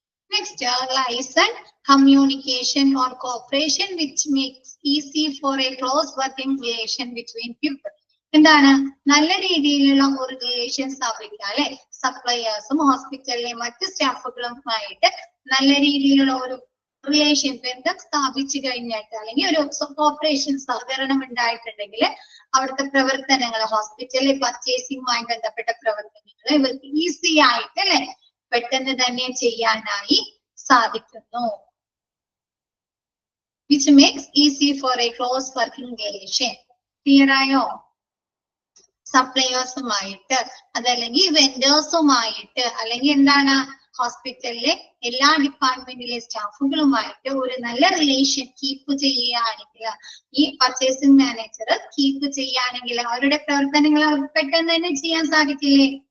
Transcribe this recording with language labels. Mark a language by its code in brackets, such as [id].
[en] Next, license, communication or cooperation which makes easy for a close working relation between people. [ml] എന്താണ് നല്ല രീതിയിലുള്ള ഒരു relation സ്ഥാപിക്കുക അല്ലെ, സപ്ലയേഴ്സും ഹോസ്പിറ്റലിലെ മറ്റ് സ്റ്റാഫുകളുമായിട്ട് നല്ല രീതിയിലുള്ള ഒരു റിലേഷൻ ബന്ധം സ്ഥാപിച്ചു കഴിഞ്ഞിട്ട് അല്ലെങ്കിൽ ഒരു കോപ്പറേഷൻ സഹകരണം ഉണ്ടായിട്ടുണ്ടെങ്കിൽ അവിടുത്തെ പ്രവർത്തനങ്ങൾ ഹോസ്പിറ്റലിലെ പർച്ചേസിംഗുമായി ബന്ധപ്പെട്ട പ്രവർത്തനങ്ങൾ ഇവർക്ക് ഈസി ആയിട്ട് അല്ലെ പെട്ടെന്ന് തന്നെ ചെയ്യാനായി സാധിക്കുന്നു. [en] Which makes easy for a close working relation. [ml] Clear ആയോ? സപ്ലയേഴ്സുമായിട്ട് അതല്ലെങ്കിൽ വെൻഡേഴ്സുമായിട്ട് അല്ലെങ്കിൽ എന്താണ് ഹോസ്പിറ്റലിലെ എല്ലാ ഡിപ്പാർട്ട്മെന്റിലെ സ്റ്റാഫുകളുമായിട്ട് ഒരു നല്ല റിലേഷൻ കീപ്പ് ചെയ്യുകയാണെങ്കിൽ ഈ പർച്ചേസിംഗ് മാനേജർ കീപ്പ് ചെയ്യുകയാണെങ്കിൽ അവരുടെ പ്രവർത്തനങ്ങൾ അവർക്ക് പെട്ടെന്ന് തന്നെ ചെയ്യാൻ സാധിക്കില്ലേ?